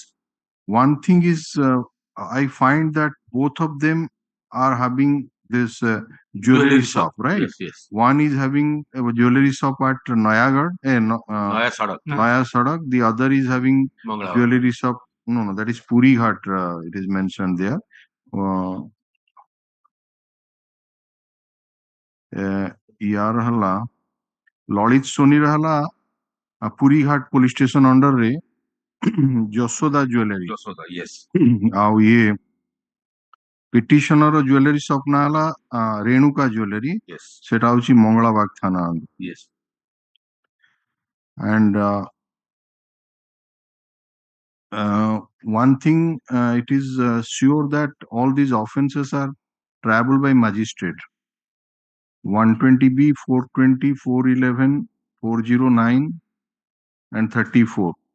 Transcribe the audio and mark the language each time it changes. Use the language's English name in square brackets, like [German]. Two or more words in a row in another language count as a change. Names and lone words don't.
[English] One thing is, I find that both of them are having this jewelry shop, right? Yes, yes. One is having a jewelry shop at Nayagarh, Naya Sadak. Naya Sadak. The other is having Mangalore. jewelry shop. No, that is Purighat. It is mentioned there. [Odia] ୟାର ହଲା ଲଳିତ ସୋନି ରହଲା ପୁରୀଘାଟ [English] police station under [Odia] रे Jasoda Jewelry. [English] Jasoda, yes. [Odia] ଆଉ ଇଏ ପିଟିସନର [English] jewelry shop [Odia] ନା ହେଲା ରେଣୁକା ଜୁଏଲାରୀ. [English] Yes. [Odia] ସେଟା ହଉଛି ମଙ୍ଗଳାବାଗ ଥାନା. [English] Yes. And one thing, it is sure that all these offences are triable by magistrate. 120B, 420, 411, 409 and 34.